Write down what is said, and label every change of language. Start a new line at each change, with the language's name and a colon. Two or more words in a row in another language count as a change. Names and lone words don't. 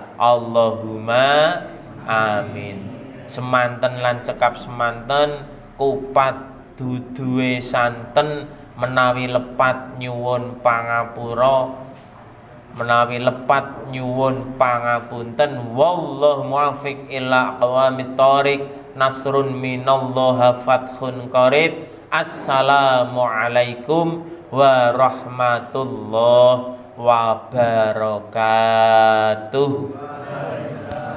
Arabic: اللهم آمين.
Javanese: Semanten lan cekap semanten kupat duduhe santen menawi lepat nyuwun pangapura, menawi lepat nyuwun pangapunten.
Arabic: والله الموفق إلى أقوم الطريق. نصر من الله وفتح قريب. السلام عليكم ورحمة الله وبركاته.